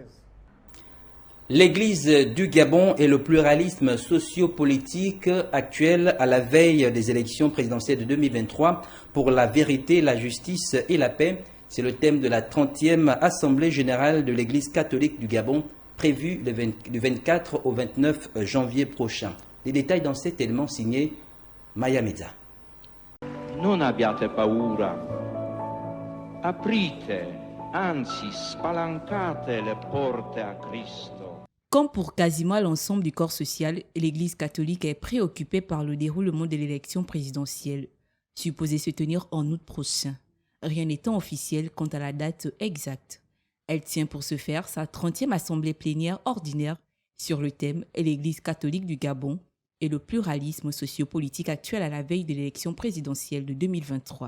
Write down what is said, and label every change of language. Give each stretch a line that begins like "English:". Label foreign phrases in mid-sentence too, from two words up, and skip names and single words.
French: L'Église du Gabon et le pluralisme sociopolitique actuel à la veille des élections présidentielles de 2023 pour la vérité, la justice et la paix. C'est le thème de la 30e Assemblée générale de l'Église catholique du Gabon, prévue du 24 au 29 janvier prochain. Les détails dans cet élément signé Maya Meza.
Italian: Non abbiate paura, aprite anzi spalancate le porte a Cristo.
French: Comme pour quasiment l'ensemble du corps social, l'Église catholique est préoccupée par le déroulement de l'élection présidentielle, supposée se tenir en août prochain. Rien n'étant officiel quant à la date exacte. Elle tient pour ce faire sa 30e assemblée plénière ordinaire sur le thème « L'Église catholique du Gabon et le pluralisme sociopolitique actuel à la veille de l'élection présidentielle de 2023.